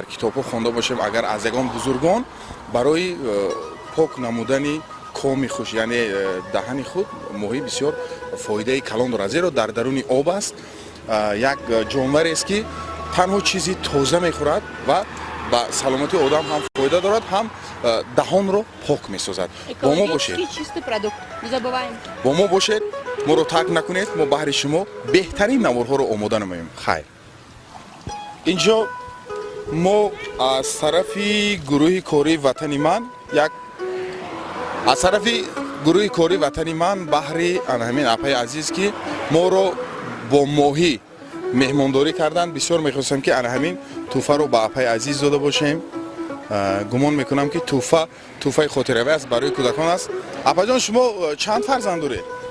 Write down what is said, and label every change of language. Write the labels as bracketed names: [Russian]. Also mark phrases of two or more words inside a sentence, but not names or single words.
[Persian] کتاب ها خوانده باشیم اگر از یگان بزرگان برای پاک نمودن کام خوش یعنی دهن خود ماهی بسیار فایده کلان دارد زیرا در درون آب است یک جانوری است که تنها چیزی تازه میخورد و با سلامتی آدم هم فایده دارد هم دهان رو پاک میسازد با ما باشید [Russian] чистый продукт. Не забываем. [Persian] با ما باشید ما رو ترک نکنید ما بهر شما بهترین نوارها رو آماده نماییم خیر اینجا ما از طرف گروه کاری وطنی من از طرف گروه کاری وطنی من بهر همین اپای عزیز که ما رو با ماهی مهمانداری کردن بسیار میخواستم که همین توفه رو با اپای عزیز داده باشیم گمان میکنم که توفه خاطره‌ای است برای کودکان است اپا جان شما چند فرزند دارید؟